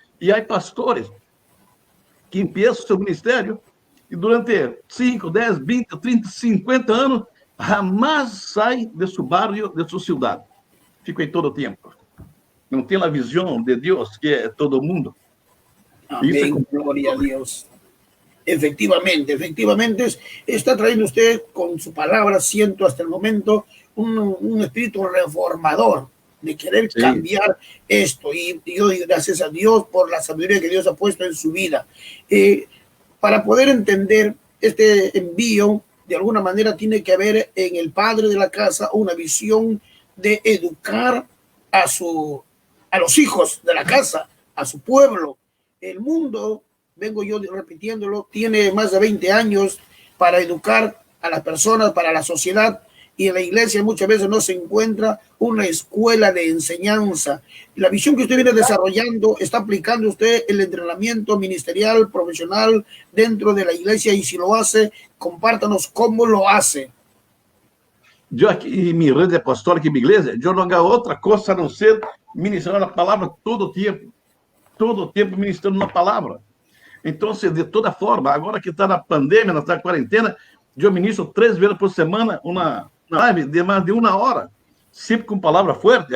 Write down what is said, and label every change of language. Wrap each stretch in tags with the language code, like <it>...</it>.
<pt>E há pastores que empiezam o seu ministério e durante 5, 10, 20, 30, 50 anos jamais sai de seu barrio, de sua cidade. Fica em todo o tempo. Não tem a visão de Deus, que é todo mundo.</pt> <es>Amén, gloria a Dios. Efectivamente, está trayendo usted con su palabra, siento hasta el momento, un espíritu reformador de querer cambiar esto. Y yo doy gracias a Dios por la sabiduría que Dios ha puesto en su vida. Para poder entender este envío, de alguna manera tiene que haber en el padre de la casa una visión de educar a los hijos de la casa, a su pueblo. El mundo, vengo yo repitiéndolo, tiene más de 20 años para educar a las personas, para la sociedad, y en la iglesia muchas veces no se encuentra una escuela de enseñanza. La visión que usted viene desarrollando, está aplicando usted el entrenamiento ministerial, profesional dentro de la iglesia, y si lo hace, compártanos cómo lo hace.</es> <pt>Yo aqui em minha rede apostólica, em minha igreja, eu não hago outra coisa a não ser ministrar a palavra todo o tempo ministrando uma palavra. Então, de toda forma, agora que está na pandemia, está na quarentena, eu ministro 3 vezes por semana uma live de mais de 1 hora, sempre com palavra forte.</pt>